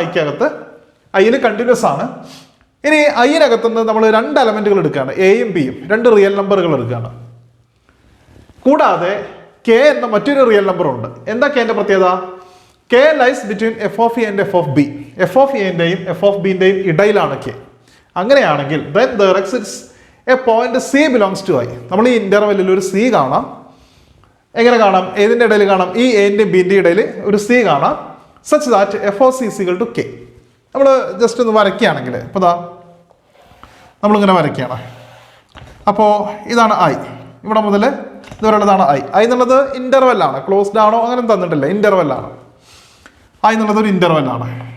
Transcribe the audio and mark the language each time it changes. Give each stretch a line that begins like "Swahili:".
Malayalam: ഐക്കകത്ത് ഐയിൽ കണ്ടിന്യൂസ് ആണ്. ഇനി ഐയിനകത്തുനിന്ന് നമ്മൾ രണ്ട് എലമെൻറ്റുകൾ എടുക്കുകയാണ്, എയും ബിയും, രണ്ട് റിയൽ നമ്പറുകൾ എടുക്കുകയാണ്. കൂടാതെ കെ എന്ന മറ്റൊരു റിയൽ നമ്പർ ഉണ്ട്. എന്താ കെൻ്റെ പ്രത്യേകത?
English: K lies between
Malayalam: F of A and F of B. F of എൻ്റെയും എഫ് ഓഫ് ബിൻ്റെയും ഇടയിലാണ് കെ. അങ്ങനെയാണെങ്കിൽ
English: then there exists a point c belongs to I.
Malayalam: നമ്മൾ ഈ ഇൻ്റർവെല്ലിൽ ഒരു സി കാണാം. എങ്ങനെ കാണാം? ഏതിൻ്റെ ഇടയിൽ കാണാം? ഈ എൻ്റെയും ബിൻ്റെയും ഇടയിൽ ഒരു സി കാണാം.
English: such that f of c is equal to k.
Malayalam: നമ്മൾ ജസ്റ്റ് ഒന്ന് വരയ്ക്കുകയാണെങ്കിൽ, ഇപ്പോൾ ദാ നമ്മളിങ്ങനെ വരയ്ക്കുകയാണ്. അപ്പോൾ ഇതാണ് ഐ, ഇവിടെ മുതൽ ഇതുവരെയുള്ളതാണ് ഐ. ഐ എന്നുള്ളത് ഇൻ്റർവെല്ലാണ്, ക്ലോസ്ഡ് ആണോ അങ്ങനെ തന്നിട്ടില്ല, ഇൻ്റർവെല്ലാണ്. ഐ എന്നുള്ളത് ഒരു ഇൻ്റർവെല്ലാണ്.